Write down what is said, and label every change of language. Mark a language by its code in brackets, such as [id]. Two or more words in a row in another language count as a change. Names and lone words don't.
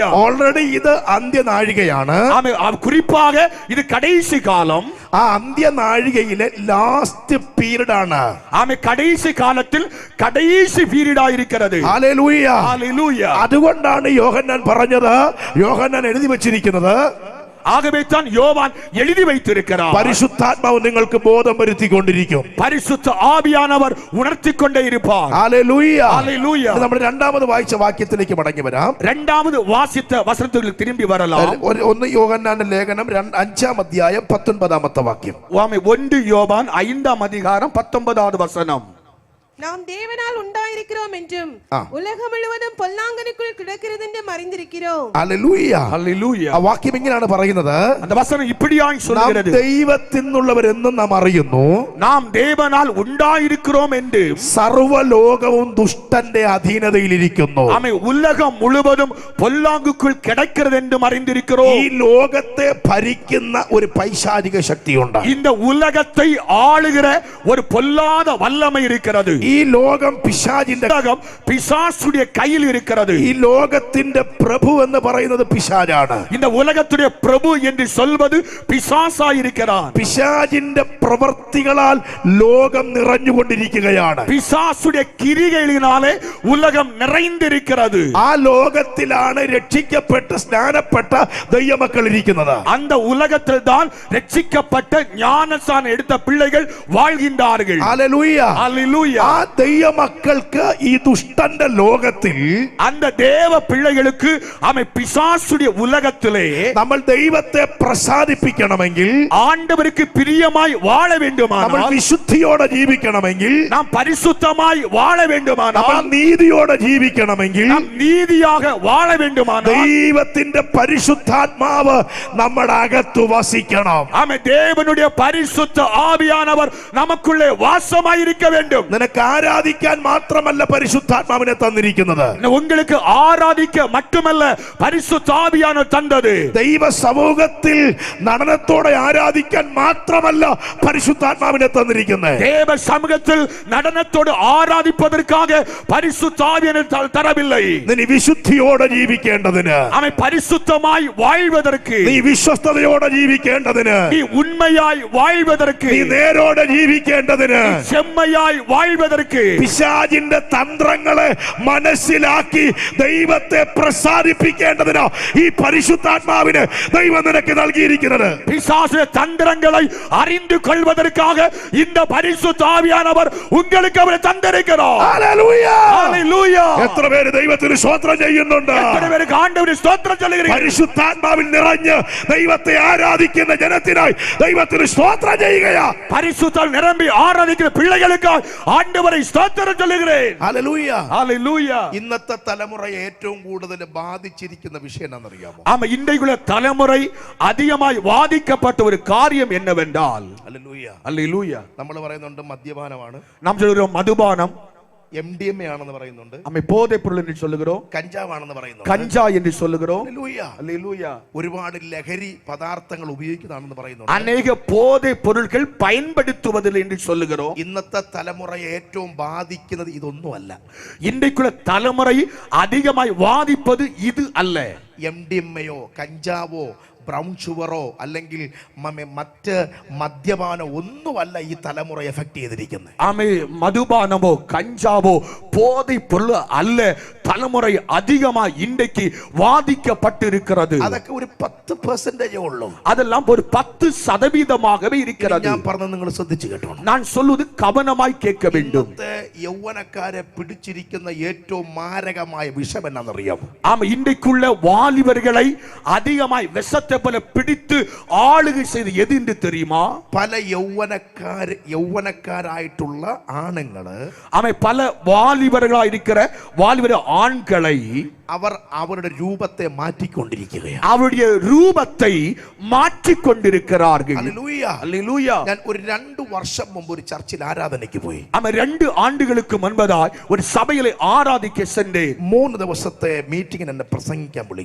[ml] ഓൾറെഡി ഇത് അന്ത്യനാഴികയാണ്. [ta] ஆமென். குறிப்பாக இது கடைசி காலம். [ml] ആ അന്ത്യനാഴികയിലെ [en] last period [ml] ആണ്. [ta] ஆமென். கடைசி காலத்தில் கடைசி பீரியடா இருக்கிறது. [ml] ഹല്ലേലൂയ. [ta] ஹல்லேலூயா. [ml] അതുകൊണ്ടാണ് യോഹന്നാൻ പറഞ്ഞത്, യോഹന്നാൻ എഴുതി വെച്ചിരിക്കുന്നത്, [ta] ஆகவே தான் யோவான் எழுதி வைத்திருக்கிறார், [ml] പരിശുദ്ധാത്മാവ് നിങ്ങൾക്ക് ബോധം വരുത്തിക്കൊണ്ടിരിക്കും. [ta] பரிசுத்த ஆவியானவர் உணர்த்திக் கொண்டே இருப்பார். [ml] ഹല്ലേലൂയ. [ta] ஹல்லேலூயா. [ml] നമ്മൾ രണ്ടാമത് വായിച്ച വാക്യത്തിലേക്ക് മടങ്ങി വരാം. [ta] இரண்டாவது வாசித்த வசனத்துக்கு திரும்பி வரலாம். [ml] 1 യോഹന്നാന്റെ ലേഖനം 5-ാം അധ്യായം 19-ാമത്തെ വാക്യം. [ta] 1 யோவான் 5-ஆம் அதிகாரம் 19வது வசனம். நாம் தேவனால் உண்டாயிருக்கிறோம் என்றும் உலகம் முழுவதும் பொல்லாங்கனுக்குள் கிடக்கிறது என்றும் அறிந்திருக்கிறோம். [ml] ഹല്ലേലൂയ. ഹല്ലേലൂയ. ആ വാക്യം ഇങ്ങനെയാണ് പറയുന്നത്, [ta] அந்த வசனம் இப்படியாய் சொல்கிறது, [ml] ദൈവത്തിൽ നിന്നുള്ളവരെന്നും നാം അറിയുന്നു, [ta] நாம் தேவனால் உண்டாயிருக்கிறோம் என்று [ml] സർവ്വലോകവും ദുഷ്ടന്റെ അധീനതയിലിരിക്കുന്നു. [ta] ஆமென். உலகம் முழுவதும் பொல்லாங்குக்குள் கிடக்கிறது என்றும் அறிந்திருக்கிறோம். [ml] ഈ ലോകത്തെ ഭരിക്കുന്ന ഒരു പൈശാചിക ശക്തിയുണ്ട്. [ta] இந்த உலகத்தை ஆளுகிற ஒரு பொல்லாத வல்லமை இருக்கிறது. [ml] ഈ ലോകം പിശാചിന്റെ [ta] பிசாசுடைய கையில் இருக்கிறது. [ml] ഈ ലോകത്തിന്റെ പ്രഭു എന്ന് പറയുന്നത് പിശാചാണ്. [ta] இந்த உலகத்துடைய பிரபு என்று சொல்வது பிசாசாயிருக்கிறான். [ml] പിശാചിന്റെ പ്രവർത്തികളാൽ ലോകം നിറഞ്ഞുകൊണ്ടിരിക്കുകയാണ്. [ta] பிசாசுடைய கிரிகளினாலே உலகம் நிறைந்திருக்கிறது. [ml] ആ ലോകത്തിലാണ് രക്ഷിക്കപ്പെട്ട് സ്നാനപ്പെട്ട ദൈവമക്കൾ ഇരിക്കുന്നത്. [ta] அந்த உலகத்தில் தான் ரட்சிக்கப்பட்ட ஞானஸ்நானம் எடுத்த பிள்ளைகள் வாழ்கின்றார்கள். [ml] ഹല്ലേലൂയ. [ta] ஹல்லேலூயா. [ml] ആ ദൈവമക്കൾക്ക് ഈ ദുഷ്ടന്റെ ലോകത്തിൽ, [ta] அந்த தேவ பிள்ளைகளுக்கு அவன் பிசாசுடைய உலகத்திலே [ml] നമ്മൾ ദൈവത്തെ പ്രസാദിപ്പിക്കണമെങ്കിൽ, [ta] ஆண்டவருக்கு பிரியமாய் வாழ [ml] നമ്മൾ [ta] வேண்டுமானால், [ml] വിശുദ്ധിയോടെ ജീവിക്കണമെങ്കിൽ, [ta] நாம் பரிசுத்தமாய் வாழ [ml] നമ്മൾ [ta] வேண்டுமானால், [ml] നീതിയോടെ ജീവിക്കണമെങ്കിൽ, [ta] நாம் நீதியாக வாழ வேண்டுமானால், [ml] ദൈവത്തിന്റെ പരിശുദ്ധാത്മാവ് നമ്മുടെ അകത്തു വസിക്കണം. [ta] ஆமென். தேவனுடைய பரிசுத்த ஆவியானவர் நமக்குள்ளே வாசமாய் இருக்க வேண்டும். [ml] നിനക്ക് ആരാധിക്കാൻ മാത്രമല്ല പരിശുദ്ധാത്മാവിനെ തന്നിരിക്കുന്നത്, [ta] உங்களுக்கு ஆராதிக்க மட்டுமல்ல பரிசுத்த ஆவியானவர் தந்தது. [ml] ദൈവ സമൂഹത്തിൽ നടനത്തോടെ ആരാധിക്കാൻ മാത്രമല്ല പരിശുദ്ധാത്മാവിനെ തന്നിരിക്കുന്നത്. [ta] தேவ சமூகத்தில் நடனத்தோடு ஆராதிப்பதற்காக பரிசுத்த ஆவியானவர் தரவில்லை. [ml] നീ വിശുദ്ധിയോടെ ജീവിക്കേണ്ടതിന്, [ta] அவன் பரிசுத்தமாய் வாழ்வதற்கு, [ml] നീ വിശ്വസ്തയോടെ ജീവിക്കേണ്ടതിന്, [ta] நீ உண்மையாய் வாழ்வதற்கு, [ml] നീ നേരോടെ ജീവിക്കേണ്ടതിന്, [ta] செம்மையாய் வாழ்வதற்கு கொள்வதற்கு [ml] പിശാചിന്റെ തന്ത്രങ്ങളെ മനസ്സിലാക്കി ദൈവത്തെ പ്രസാദിപ്പിക്കേണ്ടതിനാ ഈ പരിശുദ്ധാത്മാവിനെ ദൈവം നിനക്ക് നൽകിയിരിക്കുന്നത്. [ta] பிசாசு தந்திரங்களை அறிந்து கொள்வதற்காக இந்த பரிசுத்த ஆவியானவர் உங்களுக்கு அவரை தந்திருக்கிறார். [ml] ഹല്ലേലൂയ. [ta] ஹல்லேலூயா. [ml] എത്ര പേര് ദൈവത്തിന് സ്തോത്രം ചെയ്യുന്നുണ്ട്? [ta] எத்தனை பேருக்கு ஆண்டவரை ஸ்தோத்திரம் சொல்லுகிறீர்கள்? [ml] പരിശുദ്ധാത്മാവിൽ നിറഞ്ഞ് ദൈവത്തെ ആരാധിക്കുന്ന ജനത്തിനായി ദൈവത്തിന് സ്തോത്രം ചെയ്യുകയാ. [ta] பரிசுத்தால் நிரம்பி ஆராதிக்கிற பிள்ளைகளுக்காக ஆண்டவரை ஸ்தோத்திரம் சொல்லுகிறேன். [ml] ഹല്ലേലൂയ. [ta] ஹல்லேலூயா. [ml] ഇന്നത്തെ തലമുറയെ ഏറ്റവും കൂടുതൽ ബാധിച്ചിരിക്കുന്ന വിഷയം എന്താണെന്നറിയാമോ? [ta] ஆமா, இன்றைக்குள்ள தலைமுறை அதிகமாய் வாதிக்கப்பட்ட ஒரு காரியம் என்னவென்றால், [ml] ഹല്ലേലൂയ. [ta] ஹல்லேலூயா, [ml] നമ്മൾ പറയുന്നുണ്ട് മദ്യപാനമാണ്, [ta] நாம் சொல்கிறோம் மதுபானம், [ml] MDMA ആണെന്ന് പറയുന്നുണ്ട്, [ta] நம்மை போதைப் பொருள் என்று சொல்லுகிறோம், [ml] കഞ്ചാവാണെന്ന് പറയുന്നുണ്ട്, [ta] கஞ்சா என்று சொல்லுகிறோம். [ml] ഹല്ലേലൂയ. [ta] ஹல்லேலூயா. [ml] ഒരുപാട് ലഹരി പദാർത്ഥങ്ങൾ ഉപയോഗിക്കുന്നതാണെന്ന് പറയുന്നുണ്ട്. [ta] அநேக போதைப் பொருட்கள் பயன்படுத்துவதில்லை என்று சொல்லுகிறோம். [ml] ഇന്നത്തെ തലമുറയെ ഏറ്റവും ബാധിക്കുന്നത് ഇതൊന്നുമല്ല. [ta] இன்றைக்குள்ள தலைமுறை அதிகமாய் வாதிப்பது இது அல்ல. [ml] MDMAയോ കഞ്ചാവോ [en] brown sugar [ml] അല്ലെങ്കിൽ മറ്റ് മദ്യപാനോ ഒന്നുമല്ല ഈ തലമുറ എഫക്ട് ചെയ്തിരിക്കുന്നത്. [ta] ஆமே, மதுபானமோ கஞ்சாவோ போதைப் பொருள் அல்ல தலைமுறை அதிகமாய் இன்றைக்கு வாதிக்கப்பட்டிருக்கிறது. [ml] അതൊക്കെ ഒരു 10% ഉള്ളൂ. [ta] அதெல்லாம் ஒரு 10% இருக்கிறது. [ml] ഞാൻ പറഞ്ഞത് നിങ്ങൾ ശ്രദ്ധിച്ചു കേട്ടോ. [ta] நான் சொல்வது கவனமாய் கேட்க வேண்டும். [ml] യൗവനക്കാരെ പിടിച്ചിരിക്കുന്ന ഏറ്റവും മാരകമായ വിഷം എന്നാണെന്നറിയാമോ? [ta] ஆமா, இன்றைக்குள்ள வாலிபர்களை அதிகமாய் விஷத்தை போல பிடித்து ஆளுகை செய்து எது என்று தெரியுமா? [ml] പല യൗവനക്കാരായിട്ടുള്ള ആണുങ്ങള് [ta] ஆமா, பல வாலிபர்களாய் இருக்கிற வாலிபர் ஆண்களை [ml] അവർ അവരുടെ രൂപത്തെ മാറ്റിക്കൊണ്ടിരിക്കുകയാണ്. [ta] அவருடைய ரூபத்தை மாற்றிக் கொண்டிருக்கிறார்கள். [ml] ഹല്ലേലൂയ. [ta] ஹல்லேலூயா. [ml] ഞാൻ ഒരു 2 വർഷം മുമ്പ് ഒരു ചർച്ചിൽ ആരാധനയ്ക്ക് പോയി. [ta] ஆமா, 2 ஆண்டுகளுக்கு முன்பதாய் ஒரு சபையிலே ஆராதிக்க சென்றேன். [ml] 3 ദിവസത്തെ മീറ്റിംഗിന് എന്നെ പ്രസംഗിക്കാൻ വിളിച്ചു.